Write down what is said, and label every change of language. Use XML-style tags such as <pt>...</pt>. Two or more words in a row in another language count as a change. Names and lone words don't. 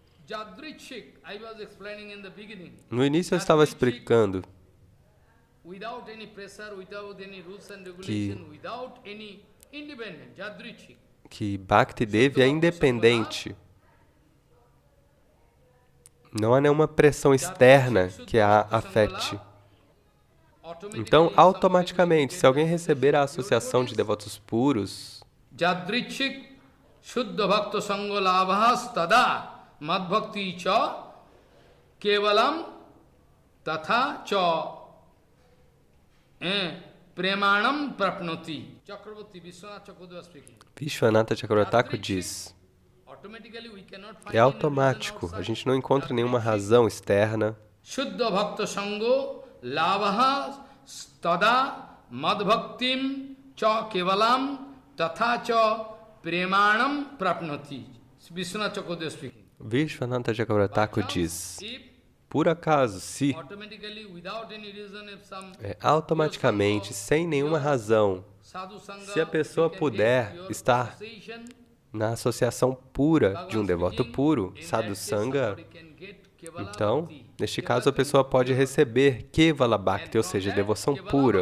<pt>No início eu estava explicando que Bhakti Devi é independente. Não há nenhuma pressão externa que a afete. Então, automaticamente, se alguém receber a associação de devotos puros,</pt> <sa>Jadrichik Shuddha Bhakta Sangha Labhas Tada Madbhakti Cha Kevalam Tatha Cha Premanam Prapnoti.</sa> <en>Chakravarti Vishwanath Chakravarti speaking.</en> <pt>Vishwanatha Chakravarti diz: é automático, a gente não encontra nenhuma razão externa.</pt> <sa>Shuddha Bhakta Sangha Labhas Tada Madbhaktim Cha Kevalam Tatha Cha Premanam Prapnoti.</sa> <en>Vishwanath Chakravarti speaking.</en> <pt>Vishwanatha Chakravarti diz: por acaso, se automaticamente, sem nenhuma razão, se a pessoa puder estar na associação pura de um devoto puro,</pt> <sa>sadhu sangha,</sa> <pt>então, neste caso, a pessoa pode receber</pt> <sa>Kevala Bhakti,</sa> <pt>ou seja, devoção pura.</pt>